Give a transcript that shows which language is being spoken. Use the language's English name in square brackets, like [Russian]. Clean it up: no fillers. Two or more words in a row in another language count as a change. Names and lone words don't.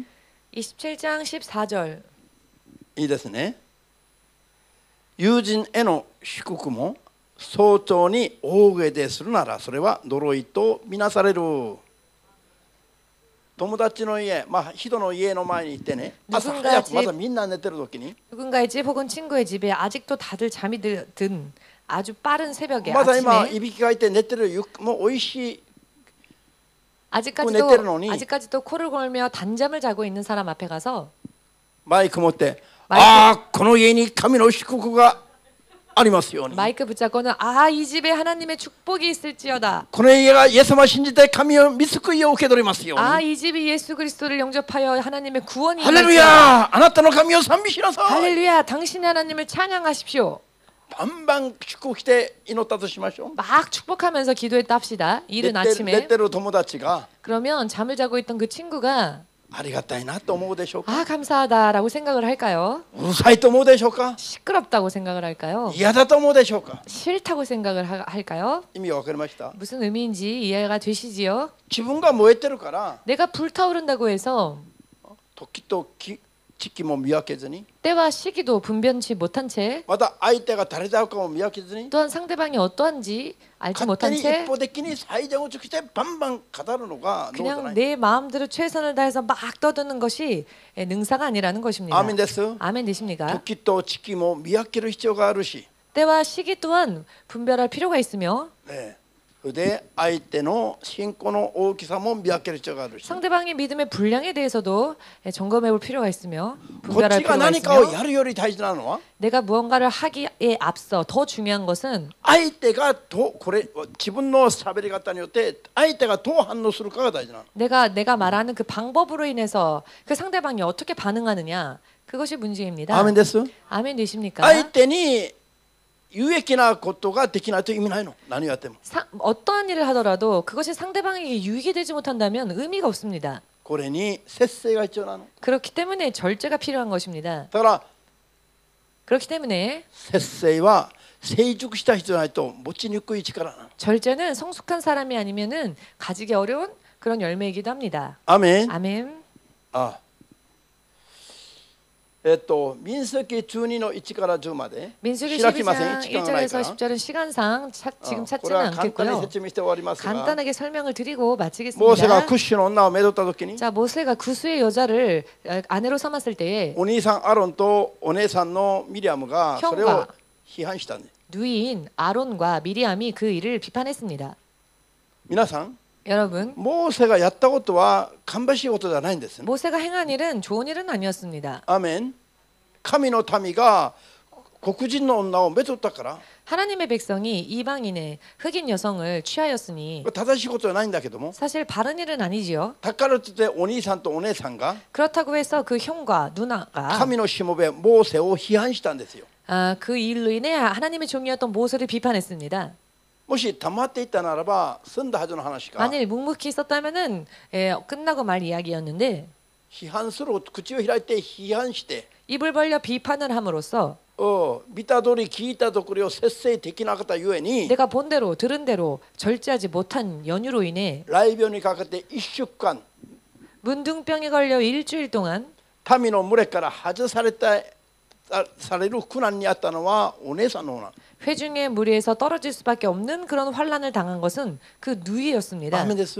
[Korean] 27장 14절. [Japanese] いいですね。友人への祝福も早朝に大声でするならそれは呪いとみなされる。友達の家、人の家の前に行ってね、朝早くまだみんな寝てる時に [Korean] 누군가의 집 혹은 친구의 집에 아직도 다들 잠이 든 아주 빠른 새벽에 [Japanese] まだ今 [Korean] 아침에 [Japanese] いびきかいて寝てるもうおいしい [Korean] 아직까지도 코를 골며 단잠을 자고 있는 사람 앞에 가서 [Japanese] マイク持って、ああこの家に神の祝福がありますように。 [Korean] 마이크 붙잡고는 아, 이 집에 하나님의 축복이 있을지어다. [Japanese] この家がイエス様を信じて神を見救いを受け取りますように。 [Korean] 아, 이 집이 예수 그리스도를 영접하여 하나님의 구원이 [Japanese] ハレル [Korean] 있을지어다. [Japanese] ヤ、あなたの神を賛美しなさい。 [Korean] 할렐루야, 당신의 하나님을 찬양하십시오. [Japanese] バンバン祝福して祈ったとしましょう。 [Korean] 막 축복하면서 기도했다 합시다. [Japanese] 寝 [Korean] 이른 [Japanese] て [Korean] 아침에. [Japanese] る友達が [Korean] 그러면 잠을 자고 있던 그 친구가 [Japanese] ありがたいなと思うでしょうか。 [Korean] 아, 감사하다라고 생각을 할까요? [Japanese] うるさいと思うでしょうか。 [Korean] 시끄럽다고 생각을 할까요? [Japanese] 嫌だと思うでしょうか。 [Korean] 싫다고 생각을 할까요? [Japanese] 意味が分かりました。 [Korean] 무슨 의미인지 이해가 되시지요? [Japanese] 自分が燃えてるから [Korean] 내가 불타오른다고 해서 [Japanese] 時と時期も見分けずに、 [Korean] 때와 시기도 분변치 못한 채 [Japanese] また相手が誰だかも見分けずに、 [Korean] 또한 상대방이 어떠한지 알지 [Japanese] 勝手 [Korean] 못한 [Japanese] に [Korean] 채 [Japanese] 一方的に最善を尽くしてバンバン語るのが脳じゃな [Korean] 그냥 [Japanese] い。 [Korean] 내 마음대로 최선을 다해서 막 떠드는 것이 능사가 아니라는 것입니다. [Japanese] アーメンです。 [Korean] 아멘 되십니까? [Japanese] 時と時期も見分ける必要があるし、 [Korean] 때와 시기 또한 분별할 필요가 있으며 [Japanese] ね、それで相手の信仰の大きさも見分ける必要があるし、 [Korean] 상대방의 믿음의 분량에 대해서도 점검해 볼 필요가 있으며 [Japanese] こっ [Korean] 분별할 [Japanese] ちが [Korean] 필요가 [Japanese] 何かを [Korean] 있으며 [Japanese] やるより大事なのは [Korean] 내가 무언가를 하기에 앞서 더 중요한 것은 [Japanese] 相手がどうこれ自分の喋り方によって相手がどう反応するかが大事なの。 [Korean] 내가 말하는 그 방법으로 인해서 그 상대방이 어떻게 반응하느냐 그것이 문제입니다. [Japanese] アーメンです。 [Korean] 아멘 되십니까? [Japanese] 相手に有益なことができないと意味ないの。何をやっても。 [Korean] 어떠한 일을 하더라도 그것이 상대방에게 유익이 되지 못한다면 의미가 없습니다. [Japanese] これに節制が必要なの。 [Korean] 그렇기 때문에 절제가 필요한 것입니다. [Japanese] だから [Korean] 그렇기 때문에 [Japanese] 節制は成熟した人じゃないと持ちにくい力なの。 [Korean] 절제는 성숙한 사람이 아니면은 가지기 어려운 그런 열매이기도 합니다. [Japanese] アメン。 [Korean] 아멘. [Japanese] あ、民数記12の1から10まで [Korean] 민수기 [Japanese] 開きません。 [Korean] 12장 [Japanese] 時間がないか [Korean] 1절에서 [Japanese] ら。 [Korean] 10절은 시간상 지금 [Japanese] これ [Korean] 찾지는 [Japanese] は簡単に [Korean] 않겠고요. [Japanese] 説明して終わりますが、 [Korean] 간단하게 설명을 드리고 [Japanese] モーセが [Korean] 마치겠습니다. [Japanese] クッシュの女をめとった時に [Korean] 자, 모세가 구스의 여자를 아내로 삼았을 때에 [Japanese] お兄さんアロンとお姉さんのミリアムがそれを批判したんです。 [Korean] 누이인 아론과 미리암이 그 일을 비판했습니다. [Japanese] 皆さん、 [Korean] 여러분, [Japanese] モーセがやったことは芳しいことではないんですね。 [Korean] 모세가 행한 일은 좋은 일은 아니었습니다. [Japanese] アーメン。神の民が黒人の女をめとったから [Korean] 하나님의 백성이 이방인의 흑인 여성을 취하였으니 [Japanese] 正しいことじゃないんだけども、 [Korean] 사실 바른 일은 아니지요. [Japanese] だからといってお兄さんとお姉さんが [Korean] 그렇다고 해서 그 형과 누나가 [Japanese] 神のしもべモーセを批判したんですよ。 [Korean] 그 일로 인해 하나님의 종이었던 모세를 비판했습니다. [Japanese] もし黙っていたならば済んだはずの話が [Korean] 만일 묵묵히 있었다면은 끝나고 말 이야기였는데 [Japanese] 批判する口を開いて批判して [Korean] 입을 벌려 비판을 함으로써 [Japanese] 見た通り聞いたところを節制できなかったゆえに [Korean] 내가 본 대로 들은 대로 절제하지 못한 연유로 인해 [Japanese] 雷病にかけて1週間 [Korean] 문둥병에 걸려 일주일 동안 [Japanese] 民の群れから外される苦難にあったのはお姉さんの方なの。 [Korean] 회중의 무리에서 떨어질 수밖에 없는 그런 환난을 당한 것은 그 [Japanese] ア [Korean] 누이였습니다. [Japanese] ーメンです。